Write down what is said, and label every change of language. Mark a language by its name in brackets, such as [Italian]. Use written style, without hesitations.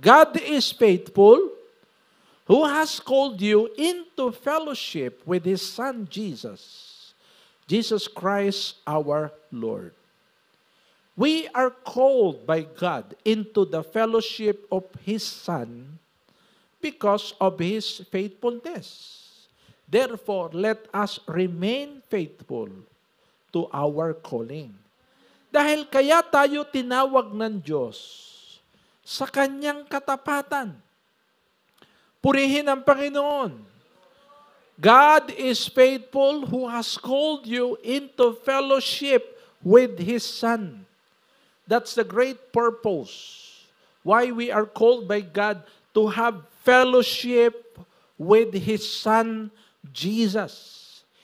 [English] God is faithful, who has called you into fellowship with His Son Jesus, Jesus Christ our Lord. We are called by God into the fellowship of His Son because of His faithfulness. Therefore, let us remain faithful to our calling. [Filipino] Dahil kaya tayo tinawag ng Diyos sa Kanyang katapatan. Purihin ang Panginoon. [English] God is faithful who has called you into fellowship with His Son. That's the great purpose why we are called by God to have fellowship with His Son, Jesus.